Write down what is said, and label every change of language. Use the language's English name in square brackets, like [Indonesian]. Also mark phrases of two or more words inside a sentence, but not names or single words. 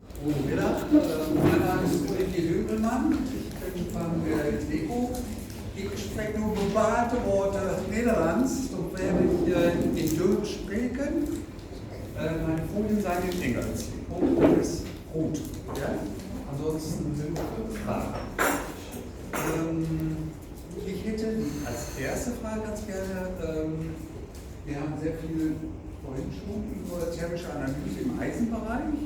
[German] Guten Mittag, mein Name ist Ulrike Högelmann, ich bin von der DECO. [Dutch] Ik spreek nu bewaarte woorden Nederlands, dan [German] werde ich in Deutsch sprechen. Meine Folien sind in Englisch. Und ist gut. Ja? Ansonsten sind Fragen. Ich hätte als erste Frage ganz gerne, wir haben sehr viel vorhin schon über thermische Analyse im Eisenbereich.